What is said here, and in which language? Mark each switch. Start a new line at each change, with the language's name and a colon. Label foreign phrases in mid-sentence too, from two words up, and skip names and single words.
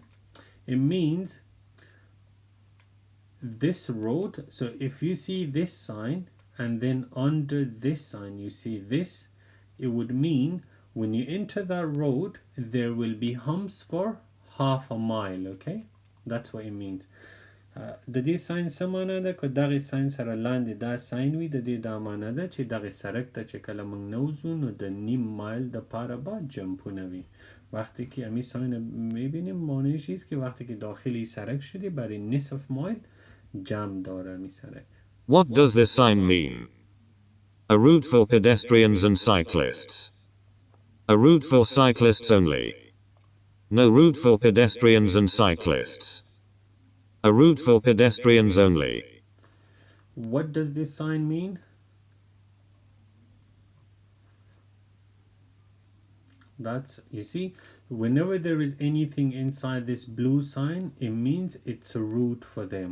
English: It means this road. So if you see this sign and then under this sign you see this, it would mean when you enter that road there will be humps for half a mile. Okay, that's what it means.
Pashto: د دې ساين سمانه ده که دغه ساين سره لاندې دا ساين وي د دې دا معنی ده چې دغه سرک ته چې کله موږ نوځو نو د نیم مایل د پاره با جمپونه وي
Persian: وقتی که امی ساين میبینیم معنیش است که وقتی که داخلی سرک شدی برای نصف مایل جمع داره امی سرک.
English: What does this sign mean? A route for pedestrians and cyclists. A route for cyclists only. No route for pedestrians and cyclists. A route for pedestrians only. What does this sign mean? That's, you see, whenever there is anything inside this blue sign, it means it's a route for them.